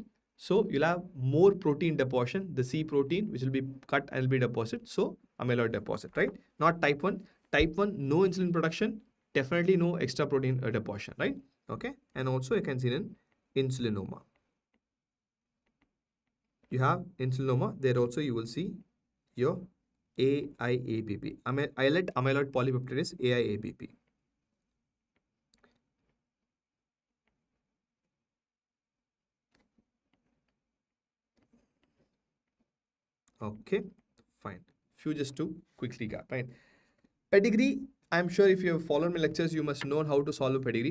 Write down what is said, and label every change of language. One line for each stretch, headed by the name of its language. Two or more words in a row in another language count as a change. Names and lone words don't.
English: So you'll have more protein deposition, the C protein, which will be cut and will be deposited. So amyloid deposit, right? Not type 1. Type 1, no insulin production, definitely no extra protein deposition, right? Okay. And also you can see in insulinoma. You have insulinoma. There also you will see your AIAPP. Islet amyloid polypeptidase, AIAPP. Okay, fine. Few just to quickly recap, right? Pedigree, I'm sure if you have followed my lectures, you must know how to solve a pedigree.